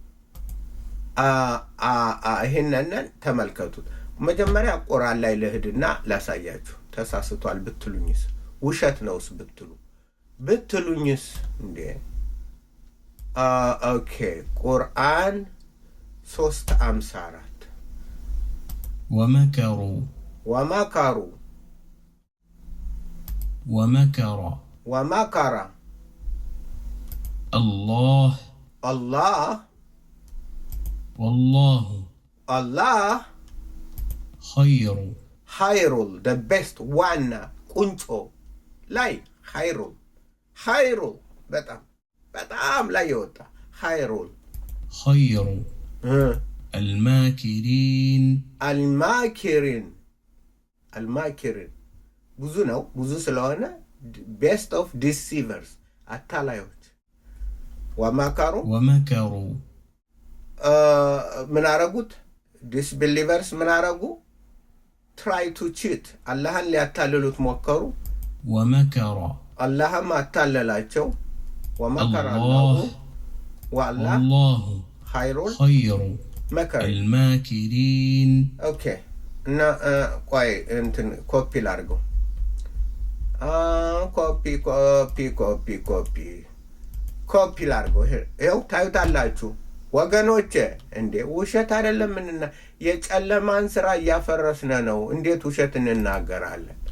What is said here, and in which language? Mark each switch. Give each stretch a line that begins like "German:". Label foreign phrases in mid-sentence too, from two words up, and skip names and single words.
Amharic: ይሄንን ተመልከቱት መጀመሪያ ቁርአን ላይ ለህድና ላሳያችሁ ተሳስቷል ብትሉኝስ ውሸት ነውስ ብትሉኝስ እንዴ
Arabic: ኦኬ ቁርአን 3:54 ومكر الله والله
Amharic: خير
English: the best one
Amharic: ቁንጮ ላይ خير በጣም ላይ ይወጣ
Arabic: خير الماكرين
Amharic: ብዙ ነው ብዙ ስለሆነ
English: best of deceivers
Amharic: አታላዮች ومكروا ምን አረጉት disbelievers ምን አረጉ
English: try to cheat
Amharic: አላህን ሊያታልሉት ሞከሩ አላህም አታለላቸው
Arabic: ومكر الله والله خير الماكرين
Amharic: ኦኬ እና ቆይ እንትን ኮፒ ላድርገው ኮፒ ላድርገው ይኸው ታዩታላችሁ ወገኖቼ እንዴ ውሸት አይደለም እንና የጨለማን ስራ ያፈረስነ ነው እንዴት ውሸት እንናገራለን